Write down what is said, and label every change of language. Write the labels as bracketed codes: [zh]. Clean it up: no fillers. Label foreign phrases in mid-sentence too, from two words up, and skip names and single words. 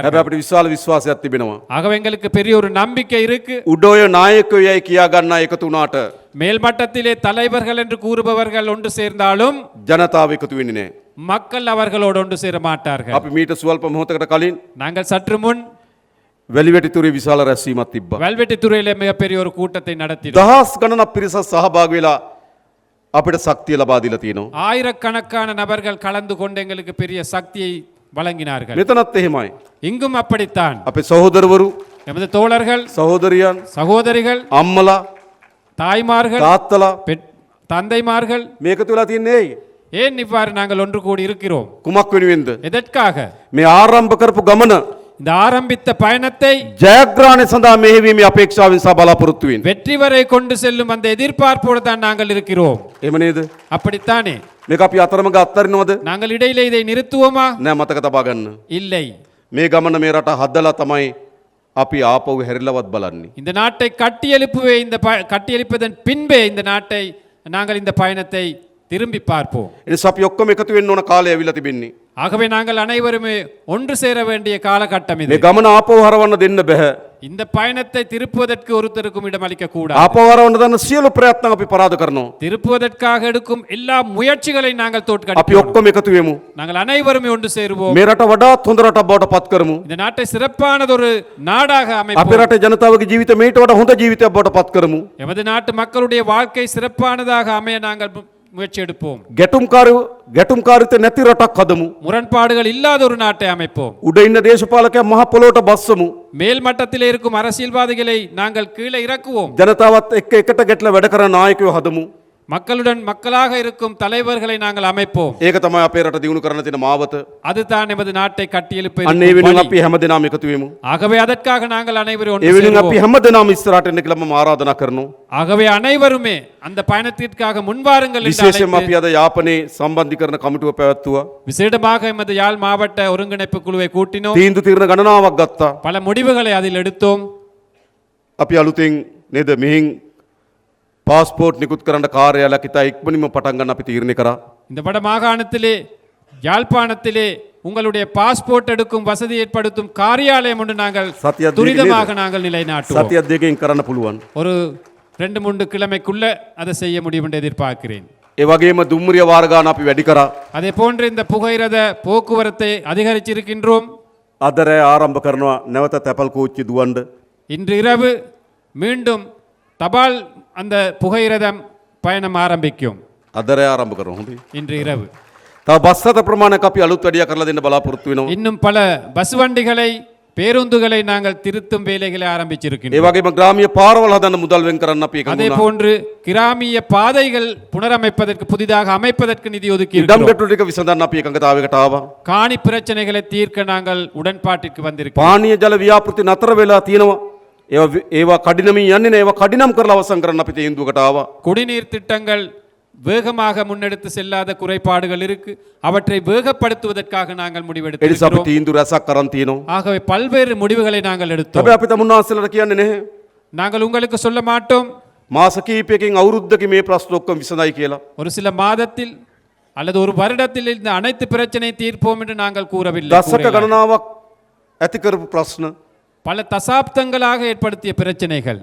[si] හැබැයි අපිට විශාල විශ්වාසයක් තිබෙනවා. [ta] ஆகவே எங்களுக்கு பெரிய ஒரு நம்பிக்கை இருக்கு. [si] උඩෝය නායකයෝයි කියා ගන්න එකතු වුණාට [ta] மேல்மட்டத்திலே தலைவர்கள் என்று கூறுபவர்கள் ஒன்று சேர்ந்தாலும் [si] ජනතාව එකතු වෙන්නේ නැහැ. [ta] மக்கள் அவர்களோடு ஒன்று சேர மாட்டார்கள். [si] අපි මීට සුවල්ප මොහොතකට කලින් [ta] நாங்கள் சற்று முன் [si] වැලිවැටිතුරේ විශාල රැස්වීමක් තිබ්බා. [ta] வல்வெட்டித்துறையிலே மிகப்பெரிய ஒரு கூட்டத்தை நடத்தினோம். [si] දහස් ගණනක් පිරිසක් සහභාගී වෙලා අපිට ශක්තිය ලබා දීලා තියෙනවා. [ta] ஆயிரக்கணக்கான நபர்கள் கலந்து கொண்டு எங்களுக்கு பெரிய சக்தியை வழங்கினார்கள். [si] මෙතනත් එහෙමයි. [ta] இங்கும் அப்படித்தான். [si] අපේ සහෝදරවරු, [ta] எமது தோழர்கள், [si] සහෝදරියන්, [ta] சகோதரிகள், [si] අම්මලා, [ta] தாய்மார்கள், [si] තාත්තලා [ta] தந்தைமார்கள், [si] මේකතු වෙලා තින්නේ ඇයි? [ta] ஏன் இவ்வாறு நாங்கள் ஒன்று கூடி இருக்கிறோம்? [si] කුමක් වෙනුවෙන්ද? [ta] எதற்காக? [si] මේ ආරම්භ කරපු ගමන [ta] இந்த ஆரம்பித்த பயணத்தை [si] ජයග්‍රහණය සඳහා මෙහෙවීමේ අපේක්ෂාවෙන් සහ බලාපොරොත්තු වෙන්නේ. [ta] வெற்றி வரை கொண்டு செல்லும் அந்த எதிர்பார்ப்போடு தான் நாங்கள் இருக்கிறோம். [si] එහෙම නේද? [ta] அப்படித்தானே? [si] මේක අපි අතරමඟ අත්හරිනවද? [ta] நாங்கள் இடையிலே இதை நிறுத்துவோமா? [si] නෑ, මතක තබා ගන්න. [ta] இல்லை. [si] මේ ගමන මේ රට හදලා තමයි අපි ආපහු හැරිලවත් බලන්නේ. [ta] இந்த நாட்டை கட்டியெழுப்புவே கட்டியெழுப்பதன் பின்பே இந்த நாட்டை நாங்கள் இந்த பயணத்தை திரும்பி பார்ப்போம். [si] එනිසා අපි ඔක්කොම එකතු වෙන්න ඕන කාලය ඇවිල්ලා තිබෙන්නේ. [ta] ஆகவே நாங்கள் அனைவருமே ஒன்று சேர வேண்டிய காலகட்டம் இது. [si] මේ ගමන ආපහු හරවන්න දෙන්න බෑ. [ta] இந்த பயணத்தை திருப்புவதற்கு ஒருத்தருக்கும் இடமளிக்க கூடாது. [si] ආපහු හරවන්න දන්න සියලු ප්‍රයත්න අපි පරාද කරනවා. [ta] திருப்புவதற்காக எடுக்கும் எல்லா முயற்சிகளை நாங்கள் [si] අපි [ta] தோற்கடிப்போம். [si] ඔක්කොම එකතු වෙමු. [ta] நாங்கள் அனைவருமே ஒன்று சேருவோம். [si] මේ රට වඩාත් හොඳ රටක් බවට පත් කරමු. [ta] இந்த நாட்டை சிறப்பானதொரு நாடாக [si] අපේ [ta] அமைப்போம். [si] රටේ ජනතාවගේ ජීවිත මේට වඩා හොඳ ජීවිතයක් බවට පත් කරමු. [ta] எமது நாட்டு மக்களுடைய வாழ்க்கை சிறப்பானதாக அமைய நாங்கள் முயற்சி எடுப்போம். [si] ගැටුම්කාරීත්වය නැති රටක් හදමු. [ta] முரண்பாடுகள் இல்லாத ஒரு நாட்டை அமைப்போம். [si] උඩ ඉන්න දේශපාලකයන් මහ පොළොවට බස්සමු. [ta] மேல் மட்டத்தில் இருக்கும் அரசியல்வாதிகளை நாங்கள் கீழே இறக்குவோம். [si] ජනතාවත් එක්ක එකට ගැටලා වැඩ කරන නායකයෝ හදමු. [ta] மக்களுடன் மக்களாக இருக்கும் தலைவர்களை நாங்கள் அமைப்போம். [si] ඒක තමයි අපේ රට දියුණු කරන්න තියෙන මාවත. [ta] அதுதான் எமது நாட்டை கட்டியெழுப்ப [si] අන්න ඒ වෙනුවෙන් අපි හැමදෙනාම එකතු වෙමු. [ta] ஆகவே அதற்காக நாங்கள் அனைவரும் [si] ඒ [ta] ஒன்று [si] වෙනුවෙන් අපි [ta] சேருவோம். [si] හැමදෙනාම ඉස්සරහට එන්න කියලා මම ආරාධනා කරනවා. [ta] ஆகவே அனைவருமே அந்த பயணத்திற்காக முன்வாருங்கள் என்று [si] විශේෂයෙන්ම [ta] அழைத்து, [si] අපි අද යාපනයේ සම්බන්ධීකරණ කමිටුව පැවැත්තුවා. [ta] விசேடமாக எமது யாழ் மாவட்ட ஒருங்கிணைப்பு குழுவை கூட்டினோம். [si] තීන්දුව తీරන ගණනාවක් ගත්තා. [ta] பல முடிவுகளை அதில் எடுத்தோம். [si] අපි අලුතෙන් නේද මෙහින් පාස්පෝර්ට් නිකුත් කරන්න කාර්යාලයක් ඉතා ඉක්මනින්ම පටන් ගන්න අපි තීරණය කරා. [ta] இந்த வட மாகாணத்திலே யாழ்ப்பாணத்திலே உங்களுடைய பாஸ்போர்ட் எடுக்கும் வசதி ஏற்படுத்தும் காரியாலயம் ஒன்று நாங்கள் சத்யா துரிதமாக நாங்கள் நிலைநாட்டுவோம். [si] සතියක් දෙකකින් කරන්න පුළුවන්. [ta] ஒரு 2-3 கிழமைக்குள்ள அதை செய்ய முடியும் என்று எதிர்பார்க்கிறேன். [si] ඒ වගේම දුම්රිය වාර ගාන අපි වැඩි කරා. [ta] அதே போன்று இந்த புகையிரத போக்குவரத்தை அதிகரிச்சிருக்கின்றோம். [si] අද රෑ ආරම්භ කරනවා නැවත තැපල් කෝච්චි දුවන්න. [ta] இன்று இரவு மீண்டும் தபால் அந்த புகையிரதம் பயணம் ஆரம்பிக்கும். [si] අද රෑ ආරම්භ කරනවා. හොඳයි. [ta] இன்று இரவு [si] තව බස් රථ ප්‍රමාණයක් අපි අලුත් වැඩියා කරලා දෙන්න බලාපොරොත්තු වෙනවා. [ta] இன்னும் பல பஸ் வண்டிகளை பேருந்துகளை நாங்கள் திருத்தும் வேலைகளை [si] ඒ [ta] ஆரம்பிச்சிருக்கின்றோம். [si] වගේම ග්‍රාමීය පාරවල් හදන්න මුදල් වෙන් කරන්න අපි එකතු [ta] அதே [si] වුණා. [ta] போன்று கிராமிய பாதைகள் புனரமைப்பதற்கு புதிதாக அமைப்பதற்கு நிதி ஒதுக்கி [si] ඉඩම් [ta] இருக்கிறோம். [si] ගැටලු ටික විසඳන්න අපි එකඟතාවයකට ආවා. [ta] காணி பிரச்சனைகளை தீர்க்க நாங்கள் உடன்பாட்டிற்கு வந்திருக்கிறோம். [si] පානීය ජල ව්‍යාපෘති නතර වෙලා තියෙනවා. ඒවා කඩිනමින් යන්නේ නැහැ. ඒවා කඩිනම් කරලා අවසන් කරන්න අපි තීන්දුවකට ආවා. [ta] குடிநீர் திட்டங்கள் வேகமாக முன்னெடுத்து செல்லாத குறைபாடுகள் இருக்கு. அவற்றை வேகப்படுத்துவதற்காக நாங்கள் [si] ඒ නිසා අපි [ta] முடிவெடுத்திருக்கிறோம். [si] තීන්දුව රැසක් අරන් තියෙනවා. [ta] ஆகவே பல்வேறு முடிவுகளை நாங்கள் எடுத்தோம். [si] හැබැයි අපි තමුන්නාන්සලට කියන්නේ නැහැ. [ta] நாங்கள் உங்களுக்கு சொல்ல மாட்டோம் [si] මාස කීපයකින් අවුරුද්දකින් මේ ප්‍රශ්න ඔක්කොම විසඳයි කියලා. [ta] ஒரு சில மாதத்தில் அல்லது ஒரு வருடத்தில் இந்த அனைத்து பிரச்சனை தீர்ப்போம் என்று நாங்கள் கூறவில்லை. [si] දශක [ta] கூறலாம். [si] ගණනාවක් ඇති කරපු ප්‍රශ්න. [ta] பல தசாப்தங்களாக ஏற்படுத்திய பிரச்சனைகள்.